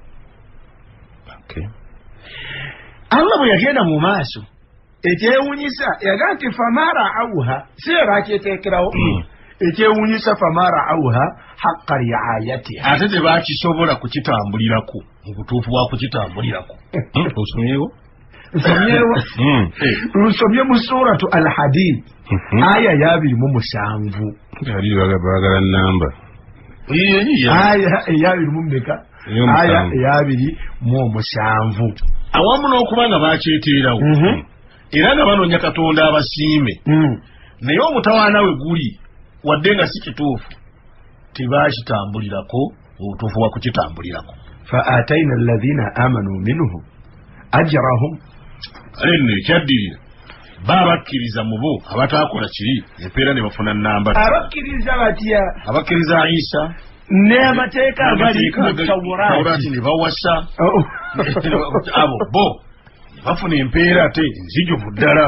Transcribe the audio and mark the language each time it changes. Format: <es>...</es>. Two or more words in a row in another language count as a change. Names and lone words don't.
<lg>Allah bwe yagenda mu maaso ekyewuunyisa yagaa nti</lg> <ar>فما رعوها</ar> <lg>si bakyeteekerawo ekyewuunyisa</lg> <ar>فما رعوها حق رعايتها,</ar> <lg>ate tebakisobola kukitambulirako mu butuufu bwa kukitambulirako. Nsomye mu</lg> <ar>سورة الحديد</ar> <lg>aya ya 27 bagala namba aya ya 27 aya ya 27 awamu n'okuba nga bakyeteerawo era nga banoonya Katonda abasiime, naye omutawaana we guli wadde nga si kituufu tebakitambulirako obutuufu bwa kukitambulirako.</lg> <ar>فآتينا الذين آمنوا منهم أجرهم,</ar> <lg>alenne ekyaddirira babakkiriza mu bo abataakola kiri empeera ne bafuna nnamba. abakkiriza batya? abakkiriza Isa n'amateeka agali mu Tawuraati ne bawasa abo bo bafuna empeera ate nzijuvu ddala.</lg>